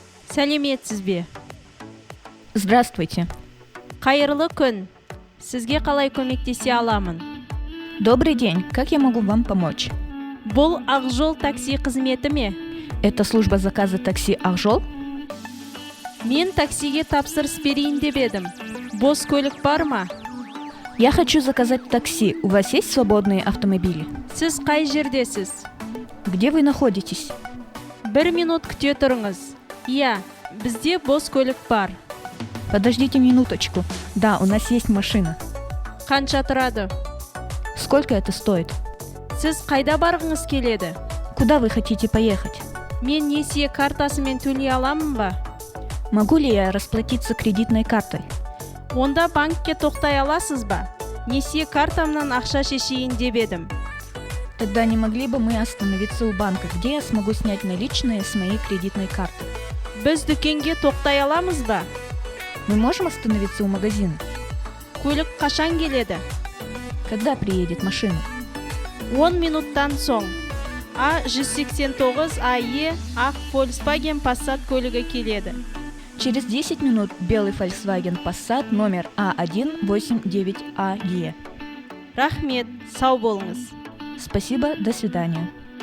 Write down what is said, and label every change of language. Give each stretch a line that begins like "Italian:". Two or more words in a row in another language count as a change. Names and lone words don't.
Kazakh: Сәлеметсіз бе?
Russian: Здравствуйте.
Kazakh: Қайырлы күн. Сізге қалай көмектесе аламын?
Russian: Добрый день. Как я могу вам помочь?
Kazakh: Бұл Ақжол такси қызметі ме?
Russian: Это служба заказа такси Ақжол?
Kazakh: Мен таксиге тапсырыс берейін деп едім. Бос көлік бар ма?
Russian: Я хочу заказать такси. У вас есть свободные автомобили?
Kazakh: Сіз қай жердесіз?
Russian: Где вы находитесь?
Kazakh: 1 минут күте тұрыңыз. Иә, бізде бос көлік бар.
Russian: Подождите минуточку. Да, у нас есть машина.
Kazakh: Қанша тұрады?
Russian: Сколько это стоит?
Kazakh: Сіз қайда барғыңыз келеді?
Russian: Куда вы хотите поехать?
Kazakh: Мен несие картасымен төлей аламын ба?
Russian: Могу ли я расплатиться кредитной картой?
Kazakh: Онда банкке тоқтай аласыз ба? Несие картамнан ақша шешейін деп едім.
Russian: Тогда не могли бы мы остановиться у банка, где я смогу снять наличные с моей кредитной карты?
Kazakh: Біз дүкенге тоқтай аламыз ба?
Russian: Мы можем остановиться у магазина?
Kazakh: Көлік қашан келеді?
Russian: Когда приедет машина?
Kazakh: 10 минуттан соң. А189 АЕ ақ Volkswagen Passat көлігі келеді.
Russian: Через 10 минут белый Volkswagen Passat номер А189АЕ.
Kazakh: Рахмет, сау болыңыз.
Russian: Спасибо, до свидания.